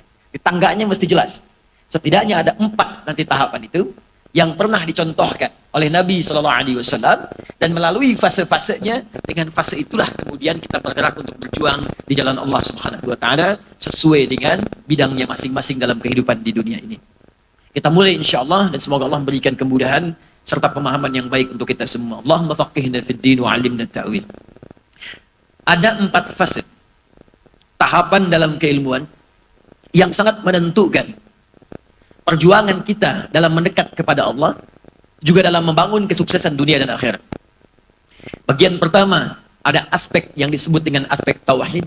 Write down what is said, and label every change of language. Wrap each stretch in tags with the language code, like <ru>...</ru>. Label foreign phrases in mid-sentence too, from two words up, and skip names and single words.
<id>Di tangganya mesti jelas. Setidaknya ada 4 nanti tahapan itu yang pernah dicontohkan oleh Nabi SAW, dan melalui fase-fasenya, dengan fase itulah kemudian kita bergerak untuk berjuang di jalan Allah</id> <ar>سبحانه وتعالى</ar> <id>sesuai dengan bidangnya masing-masing dalam kehidupan di dunia ini. Kita mulai insyaallah, dan semoga Allah memberikan kemudahan serta pemahaman yang baik untuk kita semua.</id> <ar>اللهم فقهنا في الدين وعلمنا التأويل.</ar> <id>Ada 4 fase tahapan dalam keilmuan yang sangat menentukan perjuangan kita dalam mendekat kepada Allah, juga dalam membangun kesuksesan dunia dan akhirat. Bagian pertama, ada aspek yang disebut dengan aspek tauhid.</id>